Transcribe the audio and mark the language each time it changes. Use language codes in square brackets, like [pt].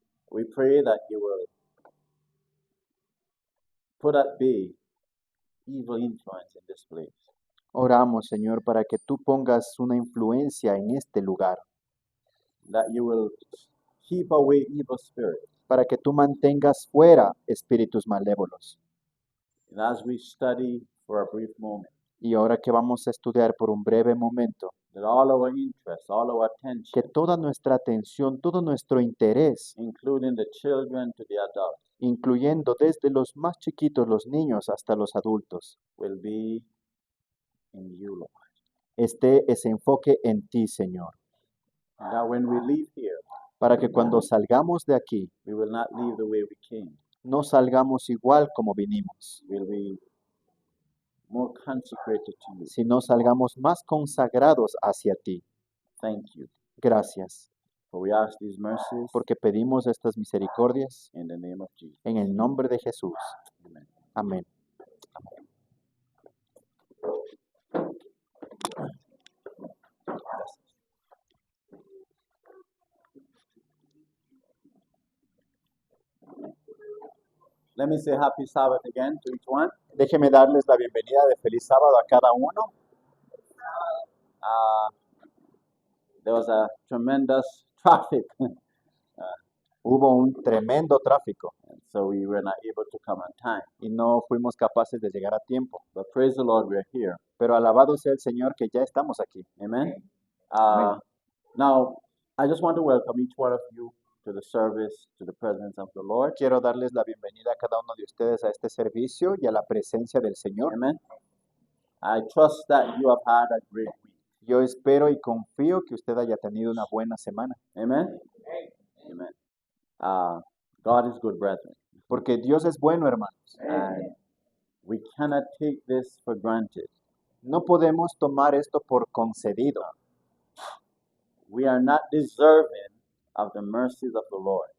[en] We pray that you will put at bay evil influence in this place. [es] Oramos, Señor, para que tú pongas una influencia en este lugar, [en] That you will keep away evil spirits. [es] para que tú mantengas fuera espíritus malévolos. [en] And as we study for a brief moment, [es] Y ahora que vamos a estudiar por un breve momento, [en] that all our interest, all our [es] que [en] attention, [es] toda nuestra atención, todo nuestro interés, [en] including the children to the adults, [es] incluyendo desde los más chiquitos, los niños, hasta los adultos, [en] will be in you, Lord. [es] esté ese enfoque en ti, Señor, [en] And that when we leave here, [es] para que cuando salgamos de aquí, [en] we will not leave the way we came. [es] no salgamos igual como vinimos, [en] We'll be more consecrated to you. [es] sino salgamos más consagrados hacia ti. [en] Thank you. [es] Gracias, [en] For we ask these mercies [es] porque pedimos estas misericordias [en] in the name of Jesus. [es] en el nombre de Jesús. [en] Amen. [es] Amén. [en] Let me say happy Sabbath again to each one. [es] Déjeme darles la bienvenida de feliz sábado a cada uno. [en] There was a tremendous traffic, [es] Hubo un tremendo tráfico [en] and so we were not able to come on time. [es] y no fuimos capaces de llegar a tiempo. [en] But praise the Lord, we're here. [es] Pero alabado sea el Señor que ya estamos aquí. [en] Amen. [es] Amen. [en] Now, I just want to welcome each one of you to the service, to the presence of the Lord. [es] Quiero darles la bienvenida a cada uno de ustedes a este servicio y a la presencia del Señor. [en] Amen. I trust that you have had a great week. [es] Yo espero y confío que usted haya tenido una buena semana, [en] Amen. Amen. God is good, brethren. [es] porque Dios es bueno, hermanos. [en] And we cannot take this for granted. [es] No podemos tomar esto por concedido. [en] We are not deserving of the mercies of the Lord.